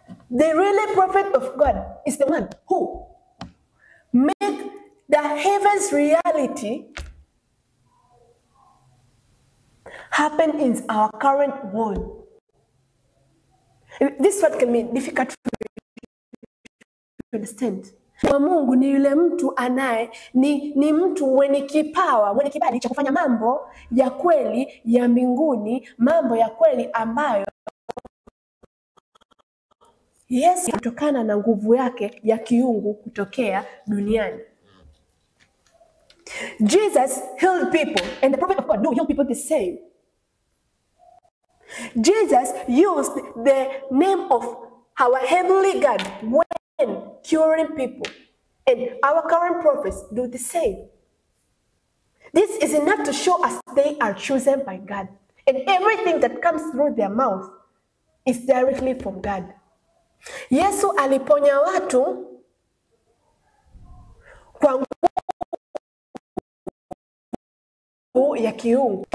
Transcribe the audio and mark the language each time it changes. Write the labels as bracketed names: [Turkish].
[English] The really prophet of God is the one who made the heavens reality happen in our current world. This word can be difficult to understand. [Swahili] Kwa Mungu ni yule mtu anaye ni mtu mwenye kipawa, mwenye kibali cha kufanya mambo ya kweli ya mbinguni, mambo ya kweli ambayo Yesu kutokana na nguvu yake ya kiungu kutokea duniani. [English] Jesus healed people, and the prophet of God do heal people the same. Jesus used the name of our heavenly God when curing people, and our current prophets do the same. This is enough to show us they are chosen by God, and everything that comes through their mouth is directly from God. [Swahili] Yesu aliponya watu kwa nguvu ya kiungu.